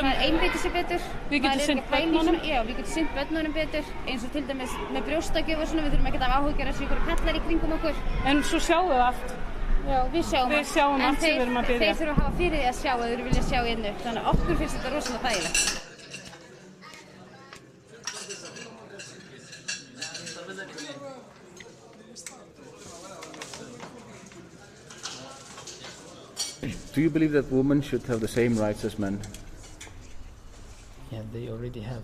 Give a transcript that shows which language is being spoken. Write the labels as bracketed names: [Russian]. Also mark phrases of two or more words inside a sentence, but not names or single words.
[Icelandic] einbeita sér betur. Við getum sinnt börnunum. Já, við getum sinnt börnunum betur. Eins og til dæmis með brjóstagjöf og svona, við þurfum ekki að hafa áhyggjur af ykkur kallar í kringum okkur. En svo sjáum við allt. Já, við sjáum allt sem við erum að byrja. En þeir þurfa að hafa fyrir því að sjá að þeir vilja sjá innu. Þannig að okkur finnst þetta rosalega þægilegt. [English] Do you believe that women should have the same rights as men? Yeah, they already have.